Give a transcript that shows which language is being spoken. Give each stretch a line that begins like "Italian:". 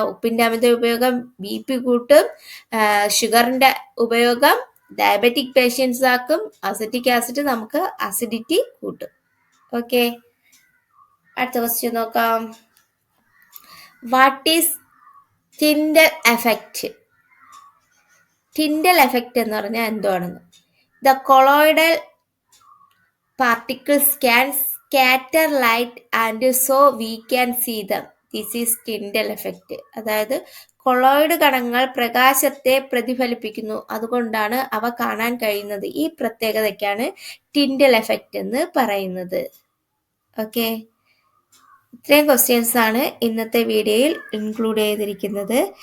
Malayalam: ഉപ്പിന്റെ അമിത ഉപയോഗം BP കൂട്ടും. ഷുഗറിന്റെ ഉപയോഗം ഡയബറ്റിക് പേഷ്യൻസ് ആക്കും. അസറ്റിക് ആസിഡ് നമുക്ക് അസിഡിറ്റി കൂട്ടും. ഓക്കെ, അടുത്ത ക്വസ്റ്റ്യൻ നോക്കാം.
English: What is Tyndall effect?
Malayalam: Tyndall effect എന്ന് പറഞ്ഞാൽ എന്താണെന്ന്.
English: The colloidal particles can scatter light and so we can see them. This is Tyndall effect.
Malayalam: അതായത് കൊളോയിഡ് കണങ്ങൾ പ്രകാശത്തെ പ്രതിഫലിപ്പിക്കുന്നു, അതുകൊണ്ടാണ് അവ കാണാൻ കഴിയുന്നത്. ഈ പ്രത്യേകതയ്ക്കാണ് ടിൻഡൽ എഫക്റ്റ് എന്ന് പറയുന്നത്. ഓക്കെ, ഇത്രയും ക്വസ്റ്റ്യൻസ് ആണ് ഇന്നത്തെ വീഡിയോയിൽ ഇൻക്ലൂഡ് ചെയ്തിരിക്കുന്നത്.